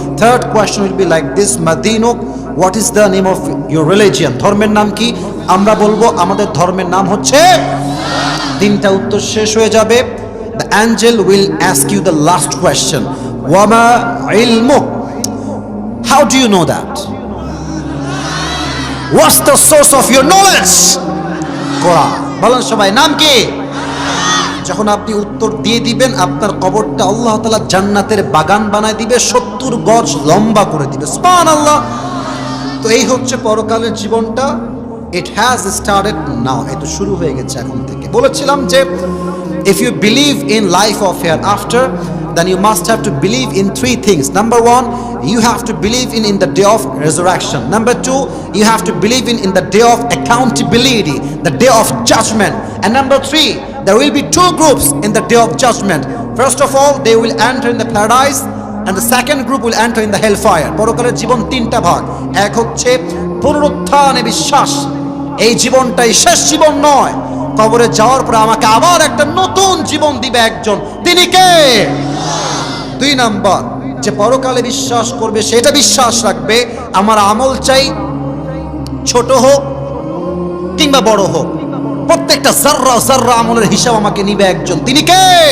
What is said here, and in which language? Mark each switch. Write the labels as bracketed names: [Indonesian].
[English] third question will be like this, মাদিনুক, what is the name of your religion, [Bangla] ধর্মের নাম কি? আমরা বলবো আমাদের ধর্মের নাম হচ্ছে। 3টা উত্তর শেষ হয়ে যাবে। [English] the angel will ask you the last question, [Arabic] ওয়ামা ইলমুক, [English] How do you know that? What's the source of your knowledge? [Bangla] কোরআন। বলেন সবাই, নাম কি? যখন আপনি উত্তর দিয়ে দিবেন, আপনার কবরটা আল্লাহ তাআলা জান্নাতের বাগান বানায় দিবে, 70 গজ লম্বা করে দিবে। সুবহানাল্লাহ। তো এই হচ্ছে পরকালের জীবনটা। [English] it has started now, [Bangla] এটা শুরু হয়ে গেছে এখন থেকে। বলেছিলাম যে [English] if you believe in life of hereafter, then you must have to believe in 3 things. Number 1, you have to believe in the day of resurrection. Number 2, you have to believe in the day of accountability, the day of judgment. And number 3, there will be 2 groups in the day of judgment. First of all, they will enter in the paradise, and the second group will enter in the hellfire. [Bangla] পরকালের জীবন 3টা ভাগ। এক হচ্ছে পুনরুত্থানে বিশ্বাস, এই জীবনটাই শেষ জীবন নয়। কবরে যাওয়ার পর আমাকে আবার একটা নতুন জীবন দিবে একজন, তিনি কে? 2 নাম্বার, যে পরকালে বিশ্বাস করবে সেটা বিশ্বাস রাখবে আমার আমল চাই ছোট হোক কিংবা বড় হোক, প্রত্যেকটা জাররা জাররা আমলের হিসাব আমাকে নিবে একজন, তিনি কে?